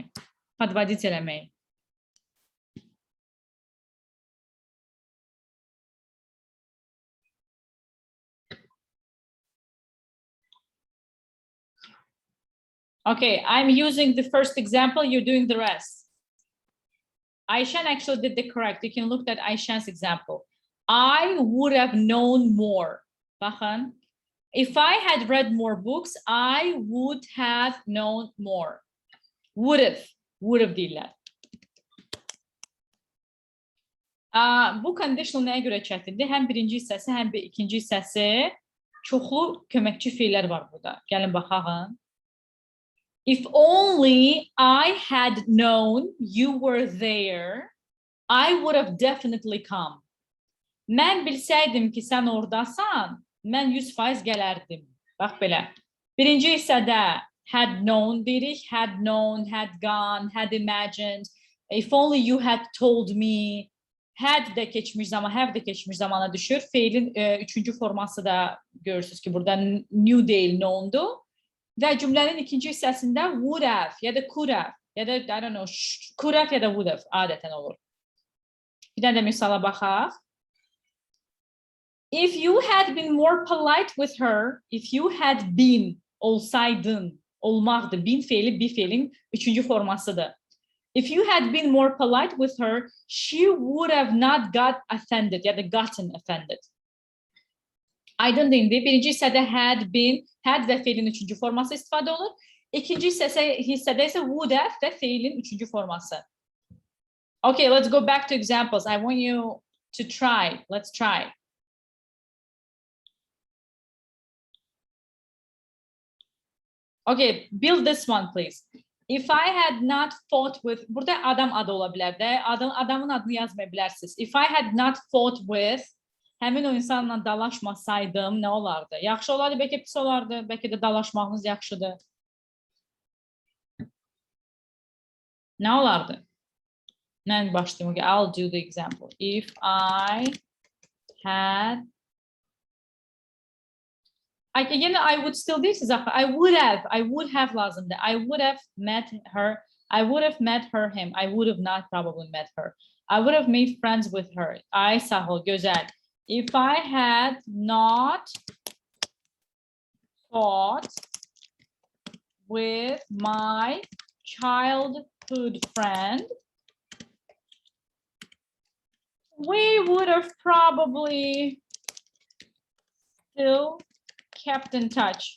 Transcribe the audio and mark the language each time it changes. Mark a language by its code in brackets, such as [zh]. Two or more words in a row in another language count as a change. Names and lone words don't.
[az] Podvодить eləmək. [en] Okay, I'm using the first example. You're doing the rest. Aishan actually did the correct. You can look at Aishan's example. I would have known more. Bakın. If I had read more books, I would have known more. Would have deyirlər. [az] Bu conditional nəyə görə çətindir? Həm birinci hissəsi, həm ikinci hissəsi. Çoxlu köməkçi feillər var burada. Gəlin baxaq. [en] If only I had known you were there, I would have definitely come. [az] Mən bilsəydim ki, sən oradasan, mən 100% gələrdim. Bax belə. Birinci hissədə [en] had known [az] deyirik, [en] had known, had gone, had imagined. If only you had told me. [az] Had də keçmiş zaman, have də keçmiş zamana düşür. Feilin üçüncü forması da görürsünüz ki, burada new değil, known'du. Və cümlənin ikinci hissəsində [en] would have, [az] ya da [en] could have, [az] ya da, [en] I don't know, could have [az] ya da [en] would have [az] adətən olur. Bir dənə də misala baxaq. [en] If you had been more polite with her, if you had been, [az] olsaydın, olmaqdır. Been feili, be feilin üçüncü formasıdır. [en] If you had been more polite with her, she would have not got offended, [az] ya da [en] gotten offended. [az] Aydın indi. Birinci hissədə [en] had been, [az] had və feilin üçüncü forması istifadə olur. İkinci hissədə isə [en] would have [az] və feilin üçüncü forması. [en] Okay, let's go back to examples. I want you to try. Let's try. Okay, build this one, please. If I had not fought with, [az] burada adam adı ola bilər də, adamın adını yazmaya bilərsiniz. [en] If I had not fought with, [az] həmin o insanla dalaşmasaydım, nə olardı? Yaxşı olardı, bəlkə pis olardı, bəlkə də dalaşmağınız yaxşıdır. Nə olardı? Mən başlayayım, [en] okay, I'll do the example. If I had, again, I would still do this. I would have lazımdı. I would have met her. I would have met her, him. I would have not probably met her. I would have made friends with her. [az] Ay sahil, gözəl. [en] If I had not fought with my childhood friend, we would have probably still kept in touch.